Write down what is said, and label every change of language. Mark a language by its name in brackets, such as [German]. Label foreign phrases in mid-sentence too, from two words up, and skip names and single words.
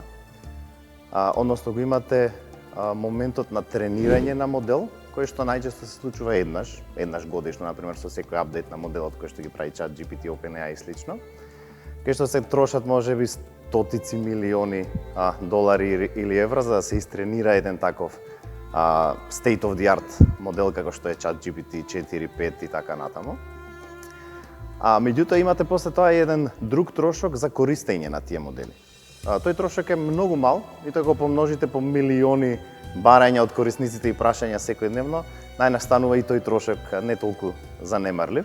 [Macedonian] Односно го имате моментот на тренирање на модел, кој што најчесто се случува еднаш годишно, например со секој апдейт на моделот кој што ги прави ChatGPT, OpenAI и слично, кај што се трошат можеби стотици милиони долари или евра за да се истренира еден таков [English] state of the art [Macedonian] модел како што е ChatGPT 4, 5 и така натаму. Меѓутоа имате после тоа еден друг трошок за користење на тие модели. Тој трошок е многу мал и тоа го помножите по милиони барања од корисниците и прашања секојдневно, најнастанува и тој трошок не толку занемарлив.